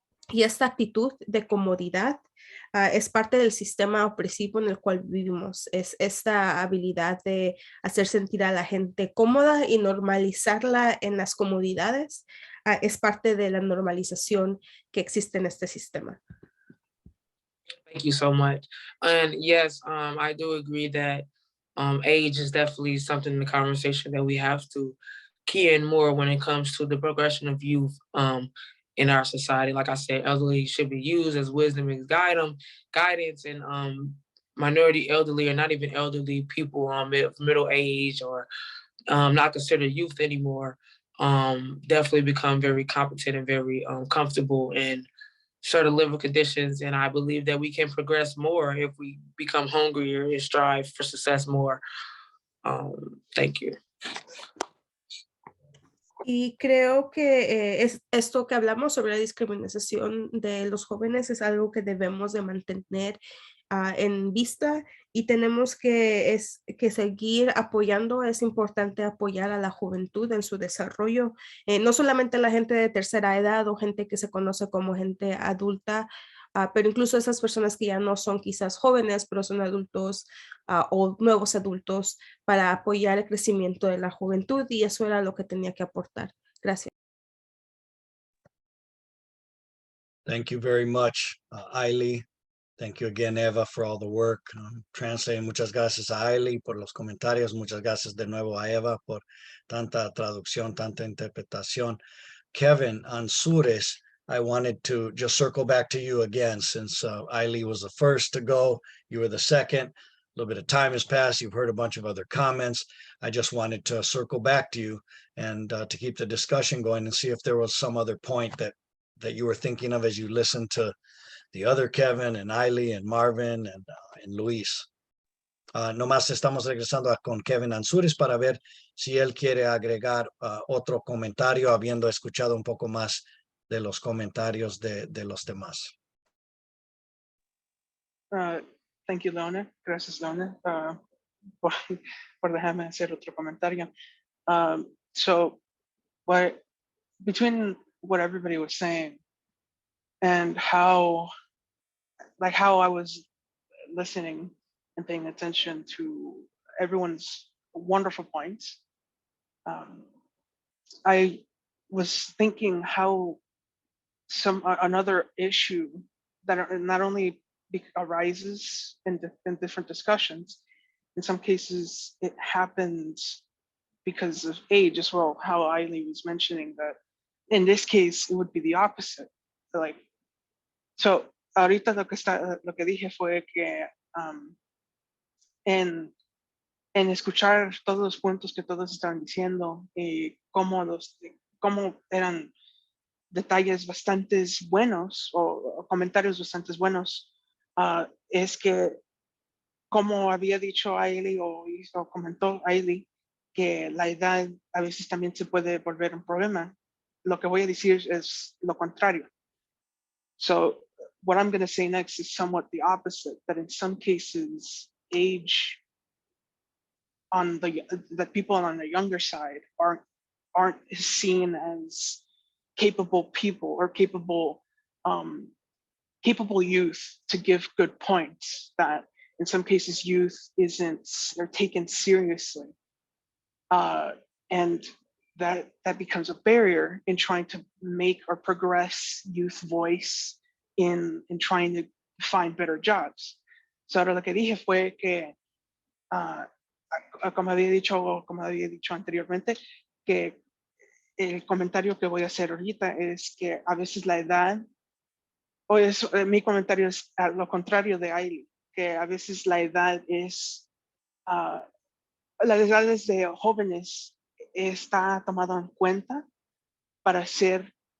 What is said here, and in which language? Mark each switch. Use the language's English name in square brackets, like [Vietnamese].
[Spanish] Y esta actitud de comodidad es parte del sistema opresivo en el cual vivimos. Es esta habilidad de hacer sentir a la gente cómoda y normalizarla en las comodidades. Es parte de la normalización que existe en este sistema. [English] Thank you so much. And yes, I do agree that age is definitely something in the conversation that we have to key in more when it comes to the progression of youth in our society. Like I said, elderly should be used as wisdom and guidance, and minority elderly or not even elderly people middle age or not considered youth anymore definitely become very competent and very comfortable in certain living conditions. And I believe that we can progress more if we become hungrier and strive for success more. Thank you. [Spanish] Y creo que es esto que hablamos sobre la discriminación de los jóvenes es algo que debemos de mantener en vista y tenemos que seguir apoyando. Es importante apoyar a la juventud en su desarrollo, no solamente la gente de tercera edad o gente que se conoce como gente adulta, pero incluso esas personas que ya no son quizás jóvenes, pero son adultos o nuevos adultos para apoyar el crecimiento de la juventud y eso era lo que tenía que aportar. Gracias. [English] Thank you very much, Illie. Thank you again, Eva, for all the work translating. [Spanish] Muchas gracias a Illie por los comentarios. Muchas gracias de nuevo a Eva por tanta traducción, tanta interpretación. [English] Kevin Anzures, I wanted to just circle back to you again, since Illie was the first to go. You were the second. A little bit of time has passed. You've heard a bunch of other comments. I just wanted to circle back to you and to keep the discussion going and see if there was some other point that you were thinking of as you listened to the other Kevin and Illie and Marvin and Luis. [Spanish] Nomás estamos regresando con Kevin Anzures para ver si él quiere agregar otro comentario, habiendo escuchado un poco más de los comentarios de los demás. [English] Thank you, Leone. [Spanish] Gracias, Leone, por dejarme hacer otro comentario. [English] So, between what everybody was saying and how I was listening and paying attention to everyone's wonderful points, I was thinking how another issue that not only arises in different discussions, in some cases it happens because of age as well, how Illie was mentioning that in this case it would be the opposite. [Spanish] So ahorita lo que dije fue que en escuchar todos los puntos que todos estaban diciendo y cómo eran detalles bastante buenos o comentarios bastante buenos, es que como había dicho Illie o comentó Illie que la edad a veces también se puede volver un problema. Lo que voy a decir es lo contrario. [English] So what I'm going to say next is somewhat the opposite, that in some cases, age that people on the younger side aren't seen as capable people or capable capable youth to give good points, that in some cases youth they're taken seriously. And that becomes a barrier in trying to make or progress youth voice in trying to find better jobs. [Spanish] So ahora lo que dije fue que, como había dicho anteriormente, que el comentario que voy a hacer ahorita es que a veces la edad, mi comentario es a lo contrario de Illie, que a veces la edad es, las edades de jóvenes está tomado en cuenta para hacer